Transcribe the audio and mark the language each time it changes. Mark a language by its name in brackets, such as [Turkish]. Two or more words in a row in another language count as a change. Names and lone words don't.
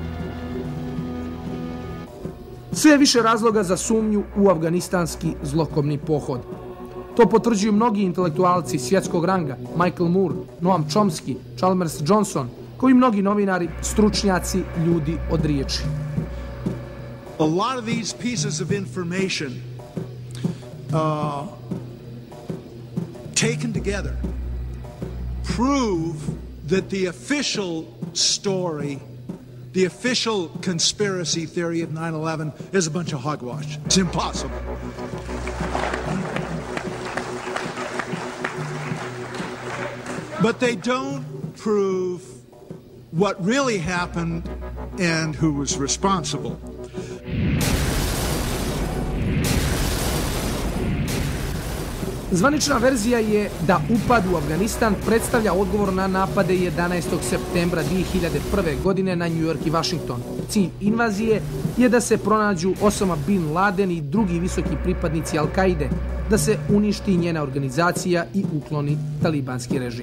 [Bosnian] Sve više razloga za sumnju u afganistanski zlokobni pohod. To potvrđuju mnogi intelektualci svjetskog ranga, Michael Moore, Noam Chomsky, Chalmers Johnson, koji mnogi novinari, stručnjaci, ljudi od riječi. [English] A lot of these pieces of information taken together prove that the official story, the official conspiracy theory of 9/11 is a bunch of hogwash. It's impossible. But they don't prove what really happened and who was responsible. [Bosnian] Zvanična verzija je da upad u Afganistan predstavlja odgovor na napade 11. septembra 2001. godine na New York i Washington. Cilj invazije je da se pronađu Osama Bin Laden i drugi visoki pripadnici Al-Kaide, da se uništi njena organizacija i ukloni talibanski režim.